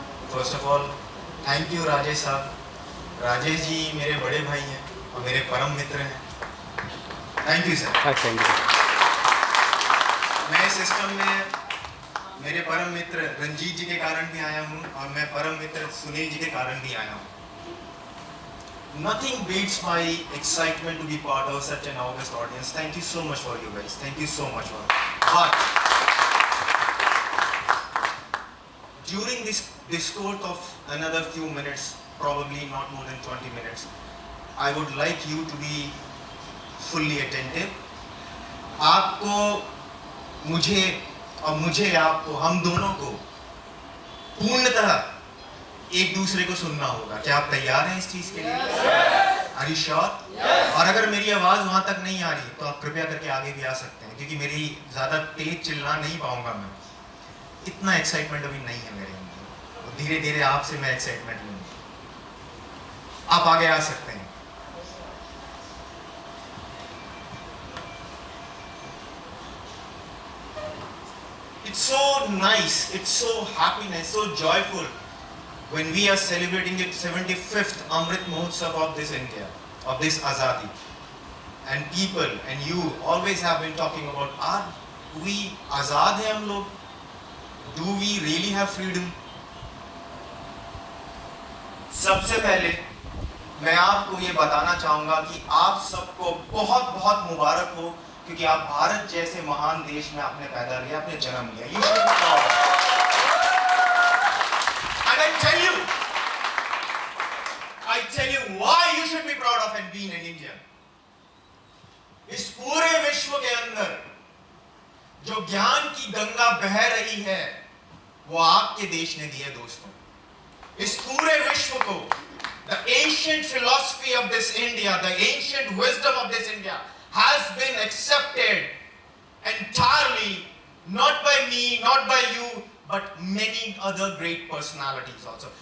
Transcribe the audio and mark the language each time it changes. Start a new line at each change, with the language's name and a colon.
English: First of all, thank you Rajesh साहब.
Hindi: राजेश जी मेरे बड़े भाई हैं और मेरे परम मित्र हैं.
English: Thank you sir. Thank you.
Hindi: मैं इस सिस्टम में मेरे परम मित्र रंजीत जी के कारण भी आया हूँ और मैं परम मित्र सुनील जी के कारण भी आया हूँ.
English: Nothing beats my excitement to be part of such an august audience. Thank you so much for you guys. Thank you so much for. But during this discourse of another few minutes, probably not more than 20 minutes, I would like you to be fully attentive.
Hindi: आपको, मुझे और मुझे आपको, हम दोनों को पूर्णतः एक दूसरे को सुनना होगा. क्या आप तैयार हैं इस चीज के लिए?
English: Are you sure?
Hindi: और अगर मेरी आवाज वहां तक नहीं आ रही तो आप कृपया करके आगे भी आ सकते हैं, क्योंकि मेरी ज्यादा तेज चिल्ला नहीं पाऊंगा मैं. इतना एक्साइटमेंट अभी नहीं है मेरे अंदर. धीरे धीरे आपसे मैं एक्साइटमेंट लूंगा. आप आगे आ सकते हैं.
English: It's so nice, it's so happiness, so joyful when we are celebrating the 75th Amrit Mahotsav of this India, of this Azadi. And people and you always have been talking about, are we
Hindi: Azad hai hum log?
English: Do we really have freedom?
Hindi: सबसे पहले मैं आपको ये बताना चाहूंगा कि आप सबको बहुत बहुत मुबारक हो, क्योंकि आप भारत जैसे महान देश में आपने पैदा लिया, आपने जन्म लिया.
English: You should be proud. And I tell you why you should be proud of and being an Indian.
Hindi: इस पूरे विश्व के अंदर जो ज्ञान की गंगा बह रही है वो आपके देश ने दी है दोस्तों. इस पूरे विश्व को
English: the ancient philosophy of this India, the ancient wisdom of this India has been accepted entirely, not by me, not by you, but many other great personalities also.